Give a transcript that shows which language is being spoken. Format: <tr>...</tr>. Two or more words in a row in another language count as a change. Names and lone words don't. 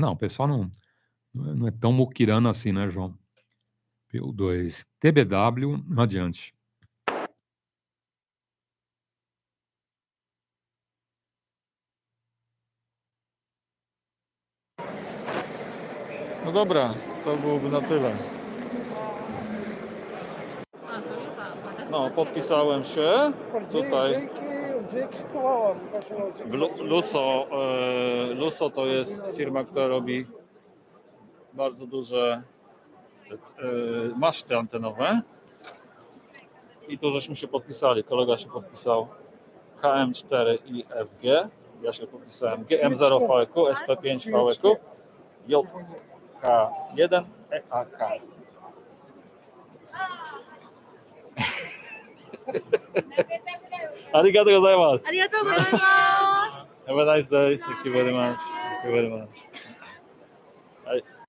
<pt>Não, o pessoal não é tão muquirano assim, né, João? PY2EXU, TBW, adiante.</pt> <pl>No dobra, to byłoby na tyle. No, podpisałem się tutaj. Luso to jest firma, która robi bardzo duże maszty antenowe. I tu żeśmy się podpisali. Kolega się podpisał KM4 i FG. Ja się podpisałem GM0 VEQ, SP5 VEQ, JK1 EAK.</pl> <ja>Arigatou gozaimasu. Arigatou gozaimasu.</ja> <en>Have a nice day. Thank you very much. Thank you very much.</en> <pl>Hej.</pl>